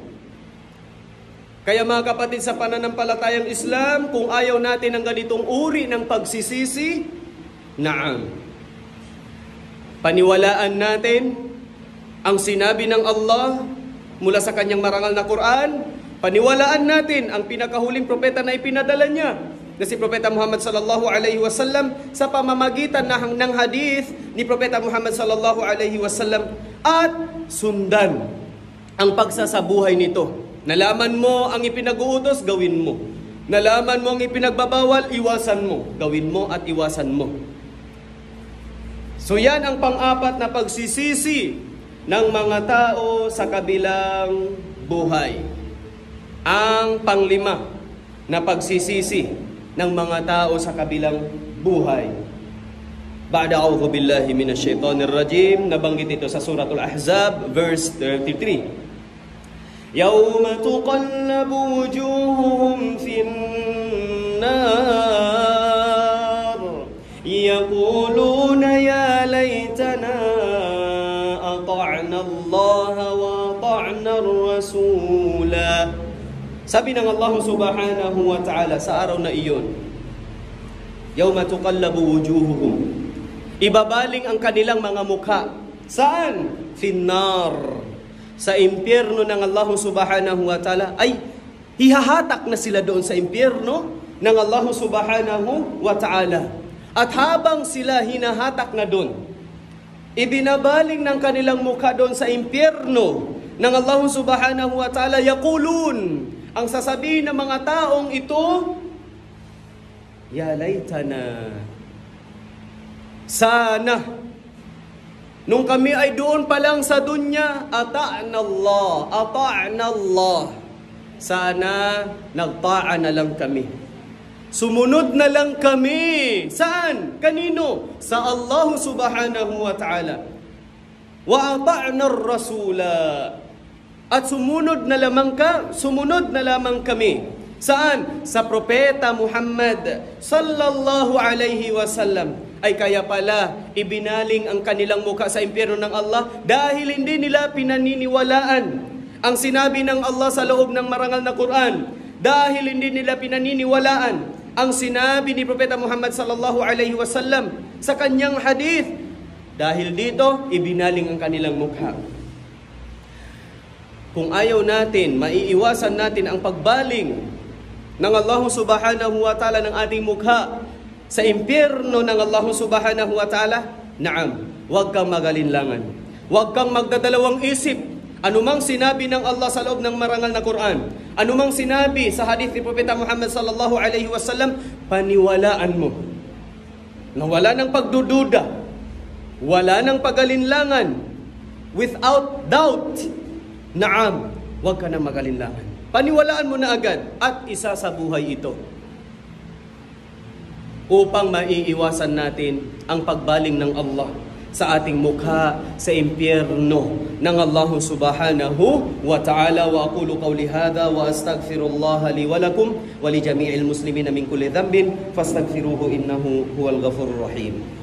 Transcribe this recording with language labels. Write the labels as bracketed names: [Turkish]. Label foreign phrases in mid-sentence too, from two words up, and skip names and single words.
[Filipino] Kaya mga kapatid, sa pananampalatayang Islam, kung ayaw natin ng ganitong uri ng pagsisisi, naam. Paniwalaan natin ang sinabi ng Allah mula sa kanyang marangal na Quran. Paniwalaan natin ang pinakahuling propeta na ipinadala niya, na si Propeta Muhammad [Arabic] صلى الله عليه وسلم, [Filipino] sa pamamagitan ng hadith ni Propeta Muhammad [Arabic] صلى الله عليه وسلم, [Filipino] at sundan ang pagsasabuhay nito. Nalaman mo ang ipinag-uutos, gawin mo. Nalaman mo ang ipinagbabawal, iwasan mo. Gawin mo at iwasan mo. So yan ang pang-apat na pagsisisi ng mga tao sa kabilang buhay. Ang panglima na pagsisisi ng mga tao sa kabilang buhay. [Arabic] بعد أعوذ بالله من الشيطان الرجيم, [Filipino] nabanggit ito sa Suratul Ahzab, verse 33. [Arabic] يوم تقلب وجوههم في النار يقولون يا ليتنا أطعنا الله وأطعنا الرسولا. [Filipino] Sabi ng Allah [Arabic] سبحانه وتعالى [Filipino] sa araw na iyon, [Arabic] يوم تقلب وجوههم, [Filipino] ibabaling ang kanilang mga mukha. Saan? Finnar. Sa impyerno ng Allah [Arabic] سبحانه وتعالى. [Filipino] Ay, hihahatak na sila doon sa impyerno ng Allah [Arabic] سبحانه وتعالى. [Filipino] At habang sila hinahatak na doon, ibinabaling ng kanilang mukha doon sa impyerno ng Allah [Arabic] سبحانه وتعالى, [Filipino] yaqulun, ang sasabihin ng mga taong ito, [Arabic] يا ليتنا, [Filipino] sana, nung kami ay doon pa lang sa dunya, [Arabic] أطعنا الله, [Filipino] sana nagta'a na lang kami. Sumunod na lang kami. Saan? Kanino? Sa Allah [Arabic] سبحانه وتعالى. وأطعنا الرسولا. [Filipino] At sumunod na lamang kami. Saan? Sa Propeta Muhammad [Arabic] صلى الله عليه وسلم. [Filipino] Ay kaya pala, ibinaling ang kanilang mukha sa impyerno ng Allah dahil hindi nila pinaniniwalaan ang sinabi ng Allah sa loob ng marangal na Quran. Dahil hindi nila pinaniniwalaan ang sinabi ni Propeta Muhammad [Arabic] صلى الله عليه وسلم [Filipino] sa kanyang hadith. Dahil dito, ibinaling ang kanilang mukha. Kung ayaw natin, maiiwasan natin ang pagbaling ng Allah [Arabic] سبحانه وتعالى [Filipino] ng ating mukha sa impyerno ng Allah [Arabic] سبحانه وتعالى, [Filipino] naam, huwag kang magalinlangan. Huwag kang magdadalawang isip. Anumang sinabi ng Allah sa loob ng marangal na Quran, anumang sinabi sa hadith ni Propeta Muhammad [Arabic] صلى الله عليه وسلم, [Filipino] paniwalaan mo. Na wala ng pagdududa, wala ng pagalinlangan, [English] without doubt. [Filipino] Naam, huwag ka na magalinlangan. Paniwalaan mo na agad at isa sa buhay ito upang maiiwasan natin ang pagbaling ng Allah sa ating mukha sa impyerno ng Allah [Arabic] سبحانه وتعالى. وأقول قولي هذا وأستغفر الله لي ولكم ولجميع المسلمين من كل ذنب فاستغفروه إنه هو الغفور الرحيم.